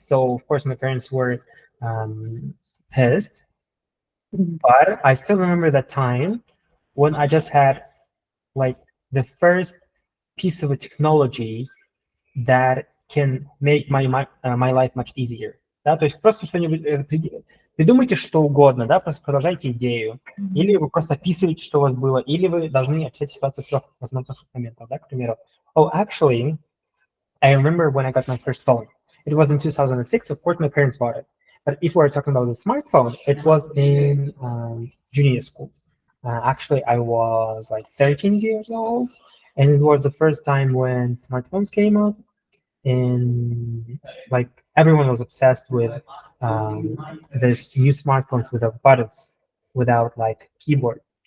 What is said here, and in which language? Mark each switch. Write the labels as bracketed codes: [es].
[en] So of course my parents were pissed, Mhm. but I still remember that time when I just had like the first piece of a technology that can make my life much easier. [ru] Да, то есть просто что-нибудь придумайте что угодно, да, просто продолжайте идею. Или вы просто описываете, что у вас было, или вы должны описать ситуацию в трех возможных моментах, да, к примеру. [en] Oh, actually, I remember when I got my first phone. It was in 2006. Of course, my parents bought it. But if we're talking about the smartphone, it was in junior school. Actually, I was like 13 years old, and it was the first time when smartphones came out, and like everyone was obsessed with this new smartphones without buttons, without like keyboard.